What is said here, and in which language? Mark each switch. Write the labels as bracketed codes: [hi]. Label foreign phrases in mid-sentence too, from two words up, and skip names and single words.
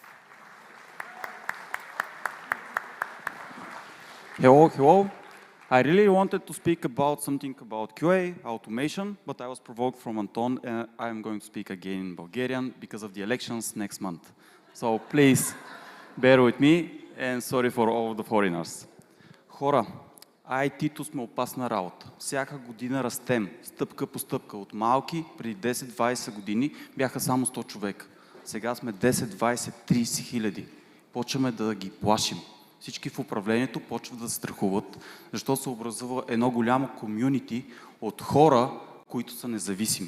[en] Hello, hello. I really wanted to speak about something about QA, automation, but I was provoked from Anton, and I'm going to speak again in Bulgarian because of the elections next month. So please, bear with me, and sorry for all the foreigners. [bg] Хора, IT-то сме опасна работа. Всяка година растем, стъпка по стъпка. От малки, преди 10-20 години, бяха само 100 човека. Сега сме 10, 20, 30 хиляди. Почваме да ги плашим. Всички в управлението почват да се страхуват, защото се образува едно голямо комюнити от хора, които са независими.